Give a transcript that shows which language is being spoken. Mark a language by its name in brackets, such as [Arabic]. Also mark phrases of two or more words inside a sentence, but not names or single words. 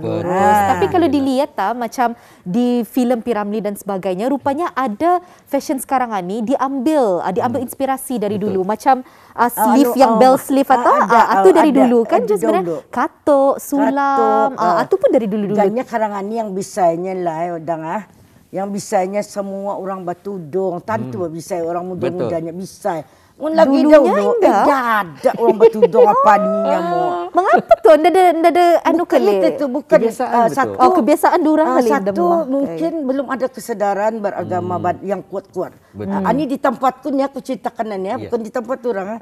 [Malay] Tapi kalau dilihat macam di filem P.Ramlee dan sebagainya, rupanya ada fashion sekarang ni diambil inspirasi dari dulu. Macam sleeve yang [English] bell sleeve [Malay] itu dari dulu kan sebenarnya. Katok, sulam, itu pun dari dulu-dulu. Ganya karangan ni yang bisanya lah yang bisanya semua orang batudung, tentu bisa orang muda-mudanya bisa. Mun lagi dulu ada orang batudung apa ni mo. Mengapa tu? Ada anu kali. Itu bukan satu. Kebiasaan durang kali. Satu mungkin belum ada kesedaran beragama yang kuat-kuat. Ani di tempatku ni aku ceritakan ni bukan di tempat orang.